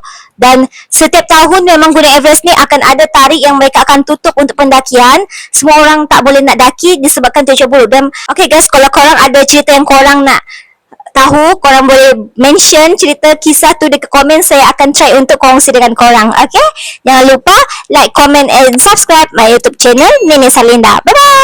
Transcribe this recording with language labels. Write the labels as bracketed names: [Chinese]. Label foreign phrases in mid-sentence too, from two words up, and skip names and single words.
[Malay] Dan setiap tahun memang Gunung Everest ni akan ada tarikh yang mereka akan tutup untuk pendakian. Semua orang tak boleh nak daki disebabkan cuaca buruk. Dan [English] okay guys, [Malay] kalau korang ada cerita yang korang nak tahu, korang boleh mention cerita kisah tu dekat komen. Saya akan try untuk kongsi dengan korang. Okay, jangan lupa [English] like, comment and subscribe my YouTube channel [Malay] Nini Salinda. [English] Bye bye.